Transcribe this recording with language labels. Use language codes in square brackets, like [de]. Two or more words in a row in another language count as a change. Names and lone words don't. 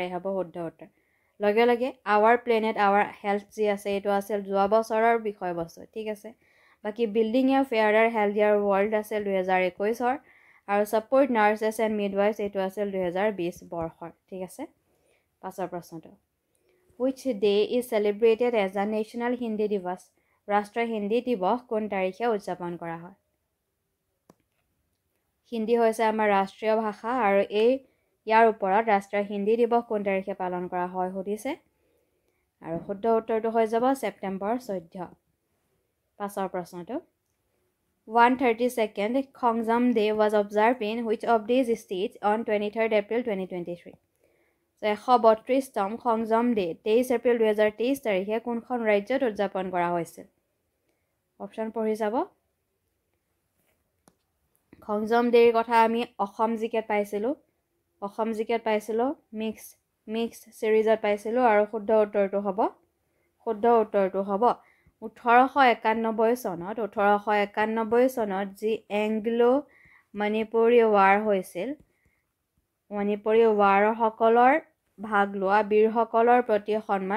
[as] এ হ'ব শুদ্ধ উত্তৰ লগে লগে [en] our planet our health [as] যি আছে এইটো আছিল যোৱা বছৰৰ বিষয়বস্তু ঠিক আছে বাকি [en] building a fairer healthier world [as] আছিল 2021 আৰু [en] support nurses and midwives [as] এইটো আছিল 2020 বৰ্ষৰ ঠিক আছে পাছৰ প্ৰশ্নটো [en] which day is celebrated as a national Hindi Diwas [as] ৰাষ্ট্ৰীয় হিন্দী দিৱস কোন তাৰিখে উদযাপন কৰা হয় হিন্দী হৈছে আমাৰ ৰাষ্ট্ৰীয় ভাষা আৰু ইয়াৰ ওপৰত ৰাষ্ট্ৰীয় হিন্দী দিৱস কোন তাৰিখে পালন কৰা হয় সুধিছে আৰু শুদ্ধ উত্তৰটো হৈ যাব ছেপ্টেম্বৰ 14 পাছৰ প্ৰশ্নটো 132nd খংজাম ডে [en] was observed in which of these states on 23rd April 2023 [as] 132তম খংজাম ডে 23 এপ্ৰিল 2023 তাৰিখে কোনখন ৰাজ্যত উদযাপন কৰা হৈছিল অপশ্যন পঢ়ি যাব খংজাম ডেৰ কথা আমি অসম জিকেত পাইছিলোঁ [en] mix seriesত [as] পাইছিলোঁ আৰু শুদ্ধ উত্তৰটো হ'ব 1891 চনত যি এংগ্লো মণিপুৰী ৱাৰ হৈছিল মণিপুৰী ৱাৰসকলৰ ভাগ লোৱা বীৰসকলৰ প্ৰতি সন্মান